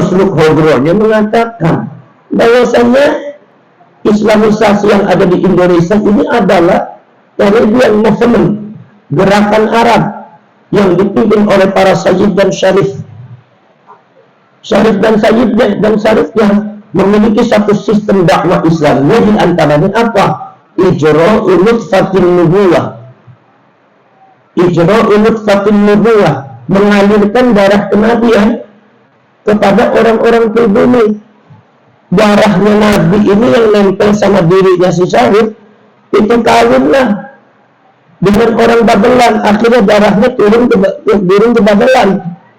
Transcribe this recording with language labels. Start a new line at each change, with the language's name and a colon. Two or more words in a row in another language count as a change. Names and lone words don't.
Indonesian: Sluk Hogronya mengatakan bahwasanya Islamisasi yang ada di Indonesia ini adalah
English: Arabian Movement,
Indonesian: gerakan Arab yang dipimpin oleh para Sayyid dan Syarif. Syarif dan Sayyid dan Syarif yang memiliki satu sistem dakwah Islam. Di antaranya apa?
Arabic: إجراء نطفة النبوة. إجراء نطفة النبوة,
Indonesian: mengalirkan darah kenabian kepada orang-orang pribumi. Darahnya Nabi ini yang nempel sama dirinya si Syarif, itu kawinlah dengan orang Babelan. Akhirnya darahnya turun ke Babelan.